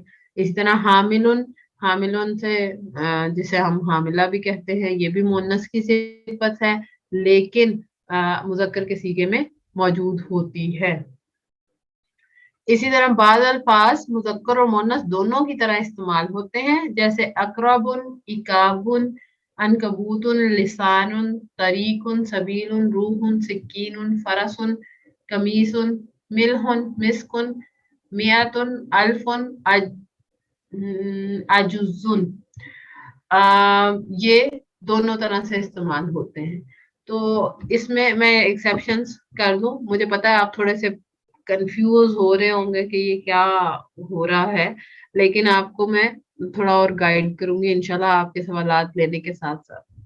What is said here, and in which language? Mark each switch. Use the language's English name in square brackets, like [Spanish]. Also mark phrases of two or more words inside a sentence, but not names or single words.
[Urdu] اسی طرح حاملن سے جسے ہم حاملہ بھی کہتے ہیں, یہ بھی مونس کی صفت ہے لیکن مذکر کے صیغے میں موجود ہوتی ہے. اسی طرح بعض الفاظ مذکر اور مونس دونوں کی طرح استعمال ہوتے ہیں, جیسے اقربن, اکابن, عنکبوتن, لسانن, طریقن, سبیلن, روحن, سکینن, فرسن, کمیسن, ملہن, مسکن, میاتن, الفن, عجوزن, یہ دونوں طرح سے استعمال ہوتے ہیں. تو اس میں ایکسیپشنز کر دوں, مجھے پتا ہے آپ تھوڑے سے کنفیوز ہو رہے ہوں گے کہ یہ کیا ہو رہا ہے, لیکن آپ کو میں تھوڑا اور گائیڈ کروں گی انشاءاللہ آپ کے سوالات لینے کے ساتھ ساتھ.